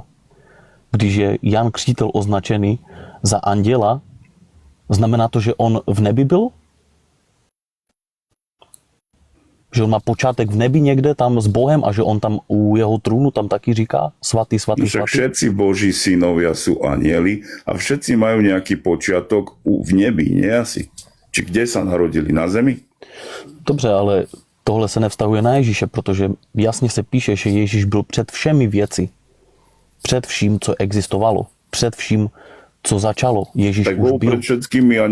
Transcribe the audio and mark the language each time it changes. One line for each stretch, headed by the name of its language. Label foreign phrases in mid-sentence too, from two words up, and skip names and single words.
Czech: Když je Jan Křtitel označený za anděla, znamená to, že on v nebi byl? Že on má počátek v nebi někde tam s Bohem a že on tam u jeho trůnu tam taky říká svatý, svatý,
Slovak: Však
Czech: svatý.
Slovak: všetci Boží synovia sú anieli a všetci majú nejaký počiatok v nebi, nie asi? Či kde sa narodili? Na zemi?
Czech: Dobře, ale tohle se nevztahuje na Ježíše, protože jasně se píše, že Ježíš byl před všemi věci. Před vším, co existovalo. Před vším, co začalo. Ježíš
Slovak: Tak už bol
Czech: byl.
Slovak: pred všetkými